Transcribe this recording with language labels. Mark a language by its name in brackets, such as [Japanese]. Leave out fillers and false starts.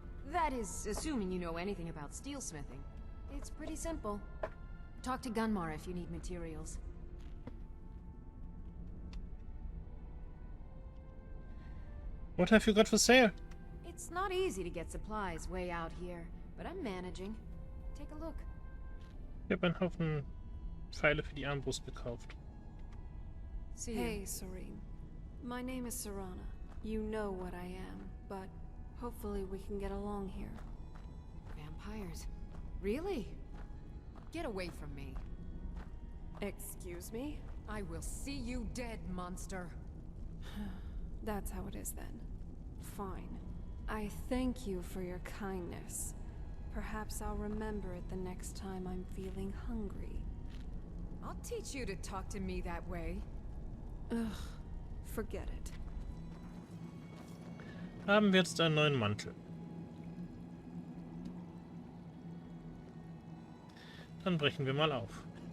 [English] That is, assuming you know anything about steelsmithing. It's pretty simple. Talk to Gunmar if you need materials. What have you got for sale? It's not easy to get supplies way out here, but I'm managing. Take a look. [German] Ich habe einen Haufen Pfeile für die Armbrust gekauft. [English] Hey, Serene. My name is Serana. You know what I am, but hopefully we can get along here. Vampires? Really? Get away from me. Excuse me? I will see you dead, monster. That's how it is then. Fine. I thank you for your kindness. Perhaps I'll remember it the next time I'm feeling hungry. I'll teach you to talk to me that way. Ugh, forget it. [German] Haben wir jetzt einen neuen Mantel. Dann brechen wir mal auf.